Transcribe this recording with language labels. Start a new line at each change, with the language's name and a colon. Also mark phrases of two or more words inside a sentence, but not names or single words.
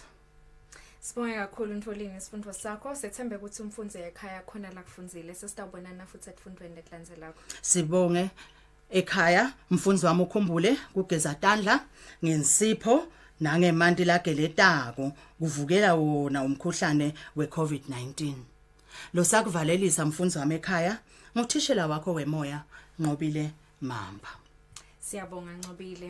Swati: Sibonge kakhulu Ntfolini isifundvo sakho. Sethembe ukuthi umfundzi ekhaya khona la kufundzile. Sesitawubonana futhi etfundweni letlandzelako. Sibonge ekhaya mfundzi wami ukhumbule kugeza tandla ngensipho nangemanti lageletako kuvukela wona umkhuhlane we-COVID-19. Lo sakuvalelisa mfundzi wami ekhaya nguthishela wakho wemoya Nqobile Mamba. Siyabonga Nqobile.